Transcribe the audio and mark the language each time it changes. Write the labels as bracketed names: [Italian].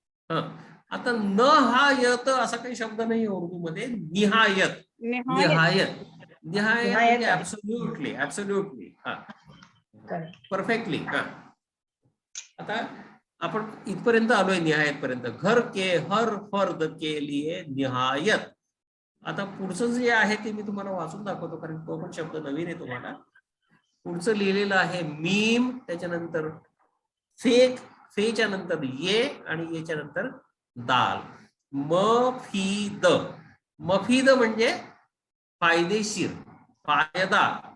[Marathi] हा, आता न हा यत असा काही शब्द नाही उर्दू मध्ये. निहायत. निहायत. निहायत म्हणजे ऍब्सोल्युटली. ऍब्सोल्युटली. हा, परफेक्टली. हा, आता आपण इथपर्यंत आलोय निहायत पर्यंत. [Urdu] घर के हर फर्द के लिए निहायत. [Marathi] आता पुढचं जे आहे ते मी तुम्हाला वाचून दाखवतो, कारण तो पण शब्द नवीन आहे तुम्हाला. पुढचं लिहिलेलं आहे मीम, त्याच्यानंतर फेक, फेच्या नंतर ये आणि येच्या नंतर दाल. मफीद. मफीद म्हणजे फायदेशीर. फायदा.